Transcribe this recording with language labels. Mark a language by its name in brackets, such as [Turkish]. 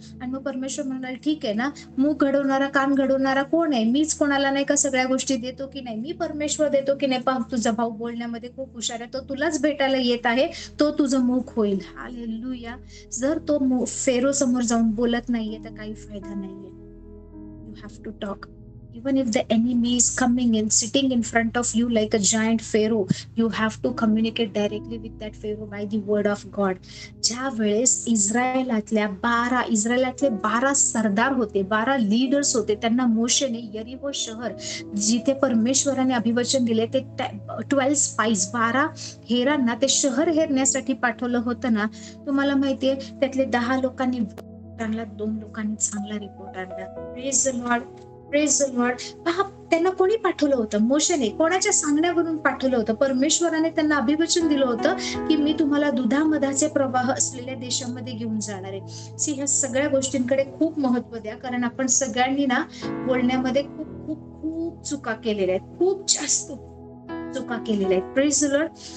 [Marathi] आणि मग परमेश्वर म्हणाल, ठीक आहे ना, मूग घडवणारा कान घडवणारा कोण आहे? मीच कोणाला नाही का सगळ्या गोष्टी देतो की नाही? मी परमेश्वर देतो की नाही? पहा तुझा भाऊ बोलण्यामध्ये खूप हुशार आहे, तो तुलाच भेटायला येत आहे, तो तुझं मुख होईल. हालेलुया. जर तो फेरो समोर जाऊन बोलत नाहीये तर काही फायदा नाहीये. [English] You have to talk. Even if the enemy is coming and sitting in front of you like a giant pharaoh, you have to communicate directly with that pharaoh by the word of God. [Marathi] ज्या वेळेस इस्रायलातले 12 सरदार होते, 12 leaders होते, त्यांना मोशेने यरीहो शहर जिथे परमेश्वराने अभिवचन दिले ते 12 स्पाइस 12 हेरांना ते शहर हेरण्यासाठी पाठवलं होतं ना. तुम्हाला माहितीये त्यातले 10 लोकांनी आणला, 2 लोकांनी चांगला रिपोर्ट आणला. [English] Praise the lord, praise the lord. [Marathi] पहा त्यांना कोणी पाठवलं होतं? मोशेने. कोणाच्या सांगण्यावरून पाठवलं होतं? परमेश्वराने त्यांना अभिवचन दिलं होतं की मी तुम्हाला दुधामधाचे प्रवाह असलेल्या देशामध्ये घेऊन जाणार आहे. सी ह्या सगळ्या गोष्टींकडे खूप महत्व द्या, कारण आपण सगळ्यांनी ना बोलण्यामध्ये खूप खूप खूप चुका केलेल्या आहेत, खूप जास्त चुका केलेल्या आहेत. [English] Praise the lord.